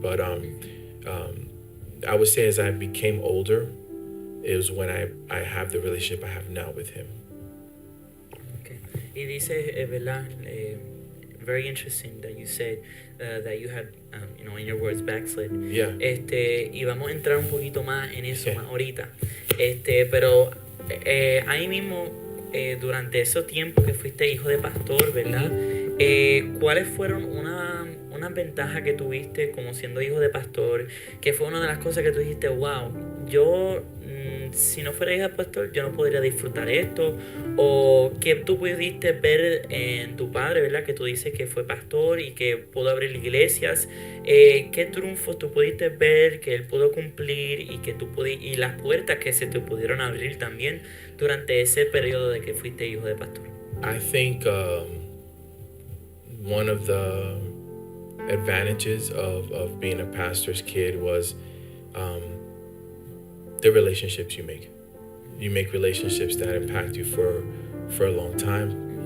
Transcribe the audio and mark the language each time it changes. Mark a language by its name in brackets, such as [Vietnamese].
[English] But I would say as I became older, it was when I have the relationship I have now with Him. [Spanish] Okay. Y dice, ¿verdad? [English] Very interesting that you said that you had, in your words, backslid. Yeah. [Spanish] Y vamos a entrar un poquito más en eso más ahorita. Pero ahí mismo, durante esos tiempos que fuiste hijo de pastor, ¿verdad? ¿Cuáles fueron unas ventajas que tuviste como siendo hijo de pastor? ¿Qué fue una de las cosas que tú dijiste, wow, yo si no fuera hijo de pastor, yo no podría disfrutar esto? ¿O que tú pudiste ver en tu padre, ¿verdad? Que tú dices que fue pastor y que pudo abrir iglesias. ¿Qué triunfos tú pudiste ver que él pudo cumplir y las puertas que se te pudieron abrir también durante ese periodo de que fuiste hijo de pastor? [English] I think one of the advantages of being a pastor's kid was the relationships you make. You make relationships that impact you for a long time.